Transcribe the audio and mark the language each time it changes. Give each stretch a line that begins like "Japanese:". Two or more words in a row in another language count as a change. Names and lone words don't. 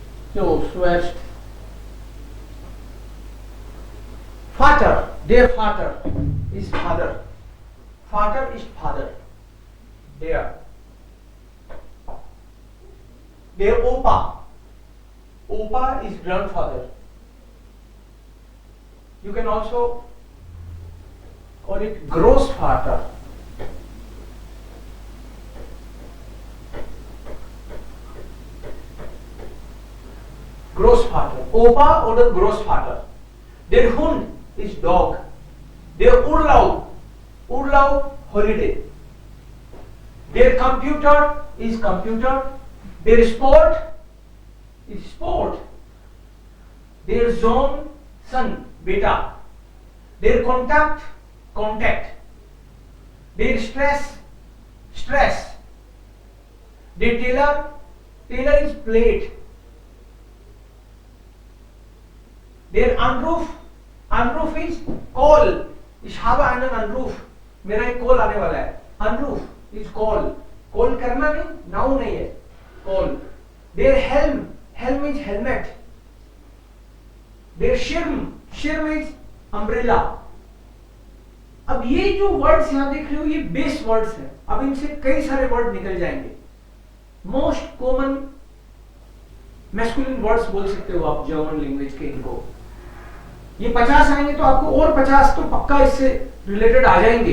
German: So schwätzt. Vater, der Vater ist Vater. Vater ist Vater. Der Opa.
English: Opa is grandfather. You can also call it Großvater.
German: Großvater. Opa oder Großvater. Der Hund
English: is dog.
German: Der Urlaub. Urlaub, holiday. Der computer
English: is computer.
German: Der Sport
English: is sport.
German: Der Sohn, son, beta. Der Kontakt, contact. Der Stress, stress. Der Tailor,
English: tailor is plate.
German: Der Anruf, Anruf
English: is call.
German: Ich habe einen Anruf.
Hindi: मेरा एक कॉल आने वाला है.
English: Anruf is call.
Hindi: कॉल करना नहीं, नाउन नहीं है.
English: Call.
German: Der Helm, helm
English: is helmet.
German: Der Schirm, Schirm
English: is umbrella.
Hindi: अब ये जो वर्ड्स यहां देख रहे हो, ये
English: base words
Hindi: हैं. अब इनसे कई सारे वर्ड निकल जाएंगे.
English: most common masculine words
Hindi: बोल सकते हो आप
English: German language
Hindi: के. इनको ये 50 आएंगे तो आपको और 50 तो पक्का इससे रिलेटेड आ जाएंगे.